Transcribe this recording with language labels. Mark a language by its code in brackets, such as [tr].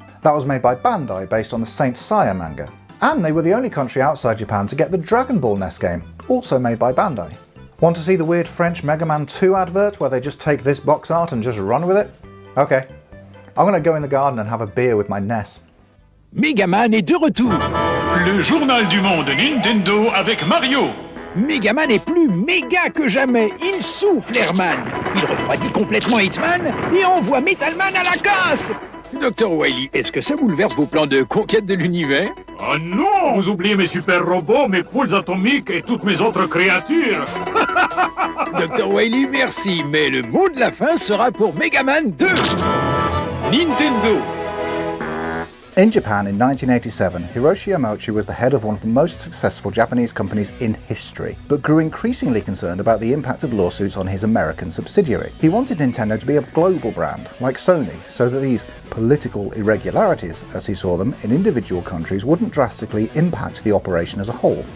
[en] That was made by Bandai based on the Saint Seiya manga. And they were the only country outside Japan to get the Dragon Ball NES game, also made by Bandai. Want to see the weird French Mega Man 2 advert where they just take this box art and just run with it? Okay. I'm gonna go in the garden and have a beer with my NES. [fr] Megaman est de retour. Le journal du monde Nintendo avec Mario. Megaman est plus méga que jamais. Il souffle Airman. Il refroidit complètement Hitman et envoie Metalman à la casse. Dr. Wily, est-ce que ça bouleverse vos plans de conquête de l'univers? Ah non, vous oubliez mes super robots, mes poules atomiques et toutes mes autres créatures. Dr. Wily, merci, mais le mot de la fin sera pour Megaman 2. Nintendo. [en] In Japan in 1987, Hiroshi Yamauchi was the head of one of the most successful Japanese companies in history, but grew increasingly concerned about the impact of lawsuits on his American subsidiary. He wanted Nintendo to be a global brand, like Sony, so that these political irregularities, as he saw them, in individual countries wouldn't drastically impact the operation as a whole.